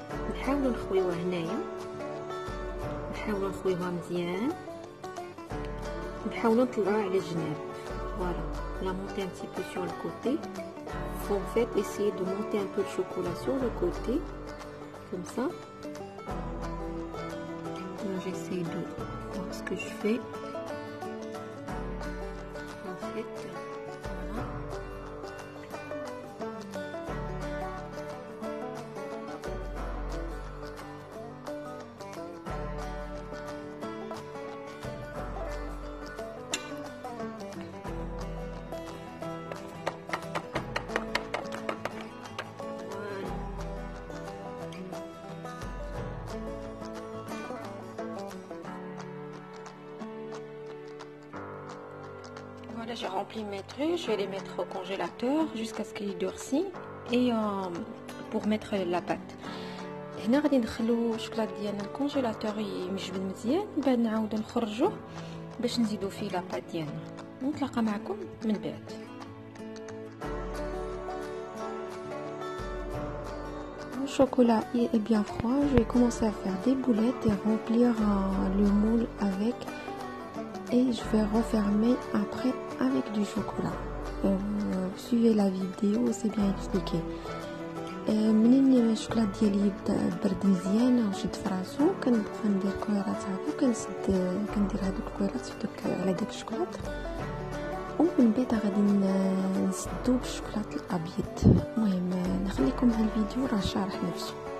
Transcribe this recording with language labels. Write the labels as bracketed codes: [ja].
[ar] نحاولوا نخويوها هنايا، نحاولوا نخويوها مزيان، نحاولوا نطلعوها على الجناب. [fr] Voilà, la monter un petit peu sur le côté. Faut en fait essayer de monter un peu le chocolat sur le côté, comme ça. Là, j'essaie de voir ce que je fais. En fait, voilà. Voilà, j'ai rempli mes trucs, je vais les mettre au congélateur jusqu'à ce qu'ils durcissent et pour mettre la pâte. [ar] هنا غادي ندخلو الشوكولات ديالنا الكونجيلاتور يمجبد مزيان، من بعد نعاودو نخرجوه باش نزيدو فيه لا بات ديالنا. نتلاقى معكم من بعد. [fr] Le chocolat est bien froid, je vais commencer à faire des boulettes et remplir le moule avec, et je vais refermer après avec du chocolat. Suivez la vidéo, c'est bien expliqué. [ar] منين الشوكولات ديالي يبدا برد مزيان وشد فراسو كنبقى ندير كويرات هكا كندير هادوك الكويرات على داك الشوكولات، ومن بعد غادي نسدو بالشوكولات الابيض. المهم نخليكم مع الفيديو راه شارح نفسه.